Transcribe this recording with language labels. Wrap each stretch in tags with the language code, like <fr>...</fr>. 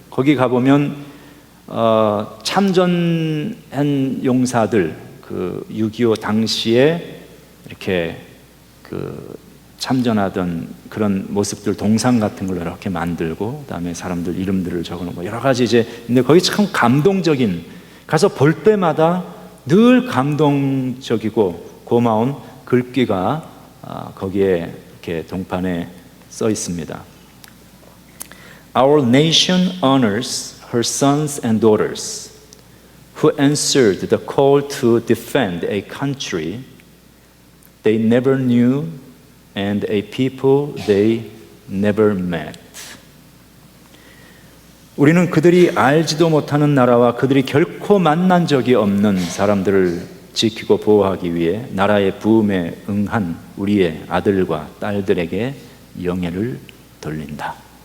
<ko>거기 가보면 참전한 용사들 그 6.25 당시에 이렇게 그 참전하던 그런 모습들 동상 같은 걸 이렇게 만들고 그다음에 사람들 이름들을 적어놓고 여러 가지 근데 거기 참 감동적인, 가서 볼 때마다 늘 감동적이고 고마운 글귀가 거기에 이렇게 동판에 써 있습니다.</ko> <en>Our nation honors her sons and daughters who answered the call to defend a country they never knew and a people they never met.</en> <ko>우리는 그들이 알지도 못하는 나라와 그들이 결코 만난 적이 없는 사람들을 지키고 보호하기 위해 나라의 부음에 응한 우리의 아들과 딸들에게 영예를 돌린다.</ko>